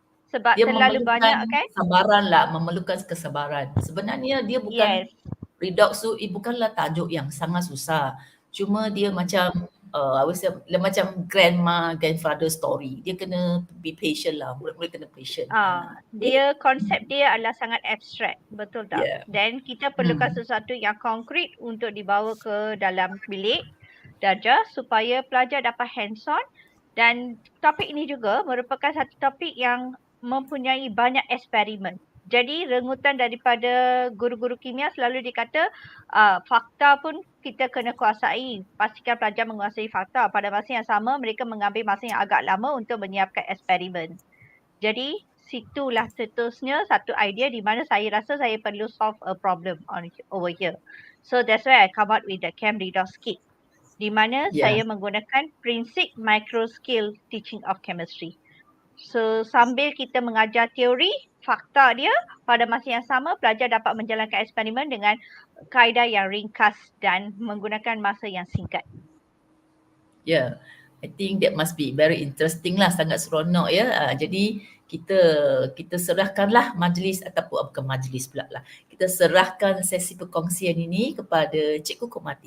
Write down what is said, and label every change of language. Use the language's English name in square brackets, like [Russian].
[Malay] Sebab Dia terlalu banyak kesabaran lah, memerlukan kesabaran. Sebenarnya dia bukan redox tu bukanlah tajuk yang sangat susah. Cuma dia macam [English] I would say [Malay] macam [English] grandfather story. [Malay] Dia kena [English] be patient [Malay] lah, murid-murid kena patient. Dia konsep dia adalah sangat abstrak, betul tak? Yeah. Dan kita perlukan sesuatu yang konkret untuk dibawa ke dalam bilik darjah supaya pelajar dapat [English] hands on, [Malay] dan topik ini juga merupakan satu topik yang mempunyai banyak eksperimen. Jadi rengutan daripada guru-guru kimia selalu dikata fakta pun kita kena kuasai. Pastikan pelajar menguasai fakta. Pada masa yang sama mereka mengambil masa yang agak lama untuk menyiapkan eksperimen. Jadi situlah seterusnya satu idea di mana saya rasa saya perlu [English] solve a problem over here. So that's why I come out with the Cam-Redox kit, [Malay] di mana saya menggunakan prinsip [English] micro scale teaching of chemistry. [Malay] So sambil kita mengajar teori, fakta dia, pada masa yang sama pelajar dapat menjalankan eksperimen dengan kaedah yang ringkas dan menggunakan masa yang singkat. [English] Yeah, I think that must be very interesting lah, [Malay] sangat seronok ya. Jadi kita serahkanlah majlis ataupun bukan majlis pula lah. Kita serahkan sesi perkongsian ini kepada Cikgu Komati.